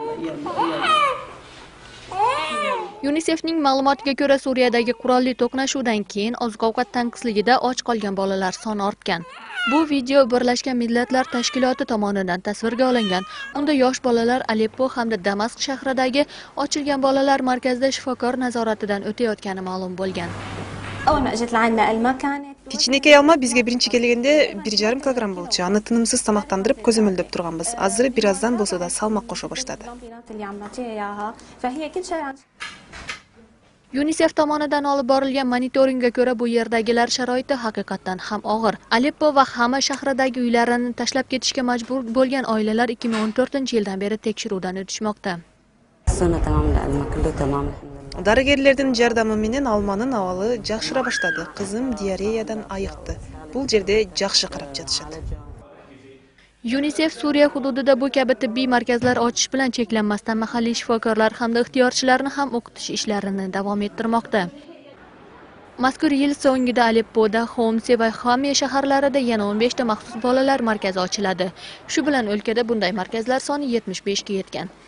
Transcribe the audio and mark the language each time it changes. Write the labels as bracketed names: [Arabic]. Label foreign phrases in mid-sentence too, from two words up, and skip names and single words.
[Uzbek] UNICEFning ma'lumotiga ko'ra, Suriyadagi qurolli to'qnashuvdan keyin oziq-ovqat tanqisligida och qolgan bolalar soni ortgan. Bu video Birlashgan Millatlar Tashkiloti tomonidan tasvirga olingan. Unda yosh bolalar Aleppo hamda Damashq shahridagi ochilgan bolalar markazida shifokor nazoratidan o'tayotgani ma'lum bo'lgan. [Kyrgyz] Кичинекей алма бизге биринчи келгенде 1,5 килограмм болчу. Аны тынымсыз тамактандырып көзөмөлдөп турганбыз. Азыр бир аздан болсо да салмак кошо баштады. [Uzbek] UNICEF tomonidan olib borilgan monitoringga ko'ra, bu yerdagilar sharoiti haqiqatan ham og'ir. Aleppo va Hama shahridagi uylarini tashlab ketishga majbur bo'lgan oilalar 2014-yildan beri tekshiruvdan o'tishmoqda. [Kyrgyz] Дарыгерлердин жардамы менен алманын абалы жакшыра баштады. Кызым диареядан айыкты. Бул жерде жакшы карап жатышат. [Uzbek] UNICEF Suriya hududida bu kabi tibbiy markazlar ochish bilan cheklanmasdan mahalliy shifokorlar hamda ixtiyorchilarni ham o'qitish ishlarini davom ettirmoqda. Mazkur yil so'ngida Aleppoda, Homsi va Xame shaharlarida yana 15 ta maxsus bolalar markazi ochiladi. Shu bilan o'lkada bunday markazlar soni 75 ga yetgan.